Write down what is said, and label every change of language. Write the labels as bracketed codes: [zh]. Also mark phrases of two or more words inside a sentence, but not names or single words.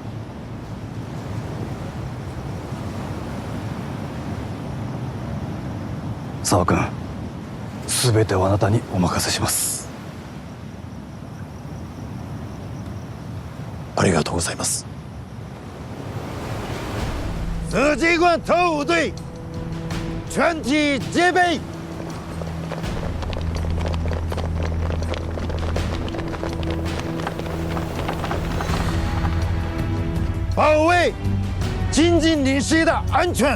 [ja] 沢君、全てはあなたにお任せします。ありがとうございます。 [zh] 司机官特务队全体戒备，保卫金津领事的安全。